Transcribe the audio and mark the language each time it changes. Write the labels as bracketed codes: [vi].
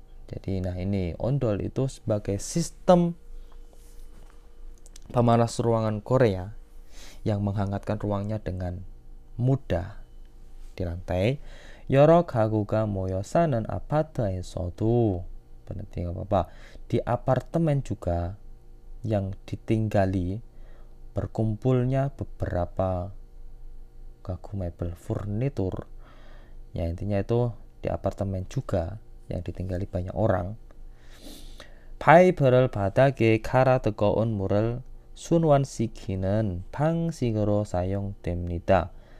[id] Jadi nah ini ondol itu sebagai sistem pemanas ruangan Korea yang menghangatkan ruangnya dengan mudah di lantai. [ko] 여러 가구가 모여 사는 아파트에서도 [id] berarti nggak apa-apa. Di apartemen juga yang ditinggali berkumpulnya beberapa gagu mebel furnitur. Ya intinya itu di apartemen juga yang ditinggali banyak orang. [ko] 파이프를 바닥에 갈아 뜨거운 물을 순환시키는 방식으로 사용됩니다.